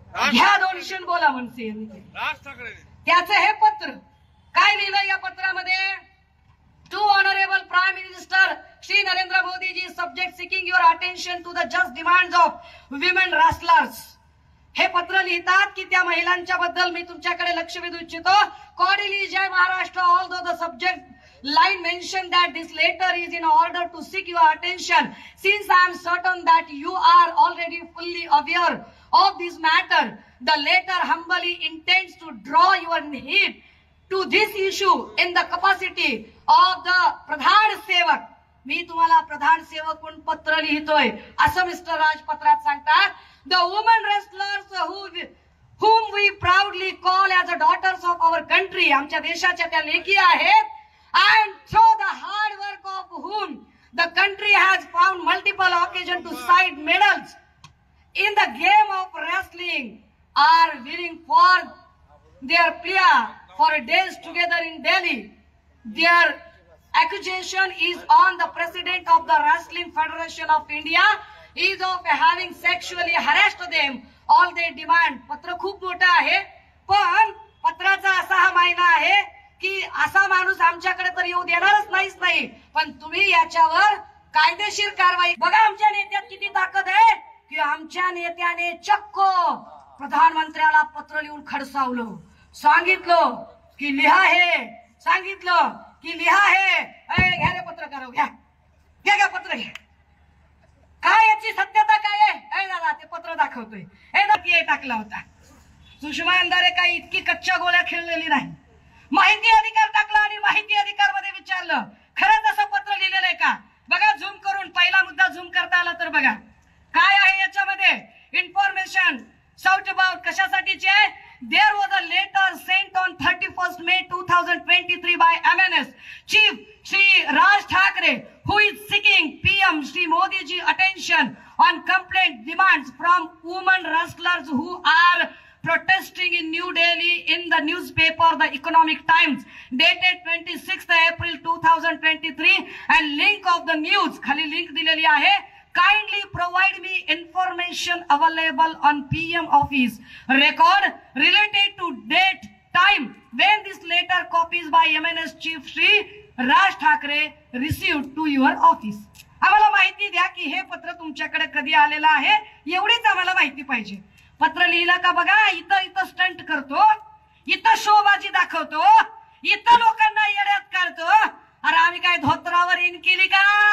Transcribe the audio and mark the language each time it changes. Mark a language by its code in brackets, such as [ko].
[mr] घ्या दोनशेन बोला म्हणते राज ठाकरे. त्याचं हे पत्र काय लिहिलं या पत्रामध्ये? [en] To honourable prime minister Shri Narendra Modi ji, subject seeking your attention to the just demands of women wrestlers. [mr] हे पत्र लिहितात की त्या महिलांच्या बद्दल मी तुमच्याकडे लक्ष वेधू इच्छितो. [en] Cordially Jai Maharashtra, although the subject line mentioned that this letter is in order to seek your attention. Since I am certain that you are already fully aware of this matter, the letter humbly intends to draw your heed to this issue in the capacity of the Pradhan Sevak. [mr] मी तुम्हाला प्रधान सेवक म्हणून पत्र लिहितोय असं mister राज पत्रात सांगतात. [en] The women wrestlers whom we proudly call as the daughters of our country, [mr] आमच्या देशाच्या त्या लेकी आहेत, [en] and through the hard work of whom the country has found multiple occasions to cite medals in the game of wrestling, are willing for their plea for days together in Delhi. Their accusation is on the president of the Wrestling Federation of India is of having sexually harassed them. All they demand. [mr] पत्र खूप मोठं आहे, पण पत्राचा असा हा मायना आहे की असा माणूस आमच्याकडे तर येऊ देणारच नाही, पण तुम्ही याच्यावर कायदेशीर कारवाई. बघा आमच्या नेत्यात किती ताकद आहे की आमच्या नेत्याने चक्क प्रधानमंत्र्याला पत्र लिहून खडसावलं, सांगितलं की लिहा हे, सांगितलं की लिहा हे. घ्या रे पत्र करा, घ्या पत्र घ्या. काय याची सत्यता काय आहे? दादा ते पत्र दाखवतोय. नक्की टाकला होता. सुषमा अंधारे काही इतकी कच्च्या गोळ्या खेळलेली नाही. माहिती अधिकार टाकला आणि माहिती अधिकार मध्ये विचारलं खरंच असं पत्र लिहिलेलं आहे का? बघा झूम करून, पहिला मुद्दा झूम करता आला तर बघा काय आहे याच्यामध्ये. [en] information sought about [mr] कशासाठीची आहे? [en] there was a letter sent on 31 May 2023 by MNS chief Shri Raj Thackeray who is seeking PM Shri Modi ji attention on complaint demands from women wrestlers who are protesting in New Delhi in the newspaper The Economic Times dated 26th April 2023 and link of the news [mr] खाली link दिलेली आहे. [en] Kindly provide me information available on PM office record related to date time when this letter copies by MNS chief Shri Raj Thakre received to your office. [mr] आम्हाला माहिती द्या की हे पत्र तुमच्याकडे कधी आलेलं आहे, एवढीच आम्हाला माहिती पाहिजे. पत्र लिहिलं का बघा. इथं स्टंट करतो, इथं शोबाजी दाखवतो, इथं लोकांना येड्यात काढतो. अरे आम्ही काय धोत्रावर इन केली का?